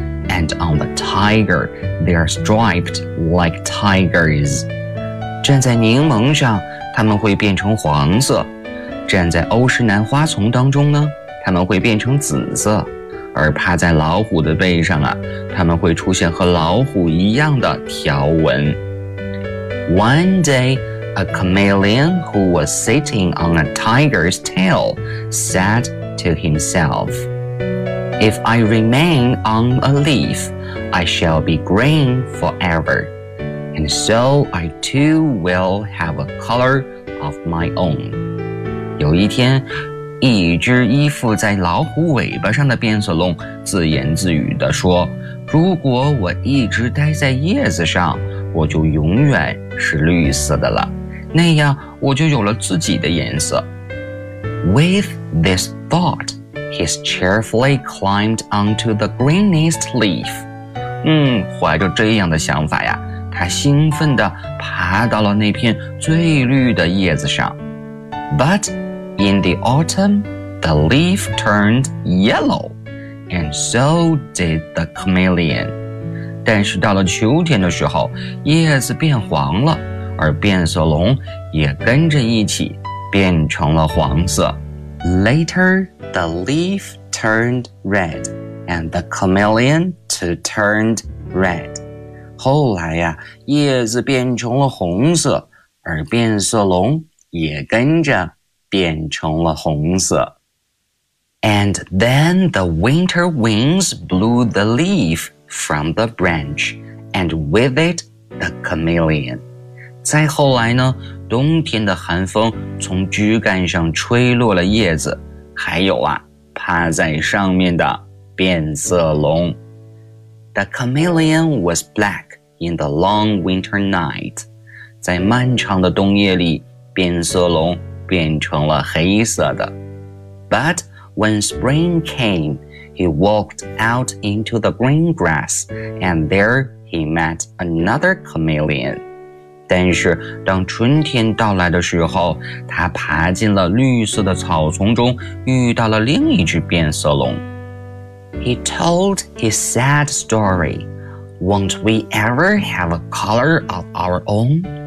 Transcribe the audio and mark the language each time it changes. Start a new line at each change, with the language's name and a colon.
English: And on the tiger, they are striped like tigers.
Chinese: 站在柠檬上，它们会变成黄色。站在欧石南花丛当中呢，它们会变成紫色。而趴在老虎的背上啊，它们会出现和老虎一样的条纹。
English: One day, a chameleon who was sitting on a tiger's tail said to himself, If I remain on a leaf, I shall be green forever, and so I too will have a color of my own.
Chinese: 有一天，一只依附在老虎尾巴上的变色龙自言自语地说，如果我一直待在叶子上，我就永远是绿色的了，那样我就有了自己的颜色。
English: With this thought, he cheerfully climbed onto the greenest leaf.
Chinese: 怀着这样的想法呀，他兴奋地爬到了那片最绿的叶子上。
English: ButIn the autumn, the leaf turned yellow, and so did the chameleon.
Chinese: 但是到了秋天的时候，叶子变黄了，而变色龙也跟着一起变成了黄色。
English: Later, the leaf turned red, and the chameleon too turned red.
Chinese: 后来呀，叶子变成了红色，而变色龙也跟着变成了红色。
English: And then the winter winds blew the leaf from the branch, and with it the chameleon.
Chinese: 再后来呢，冬天的寒风从枝干上吹落了叶子，还有啊，趴在上面的变色龙。
English: The chameleon was black in the long winter night.
Chinese: 在漫长的冬夜里，变色龙变成了黑色的。
English: But when spring came, he walked out into the green grass, and there he met another chameleon.
Chinese: 但是当春天到来的时候，他爬进了绿色的草丛中，遇到了另一只变色龙。
English: He told his sad story. Won't we ever have a color of our own?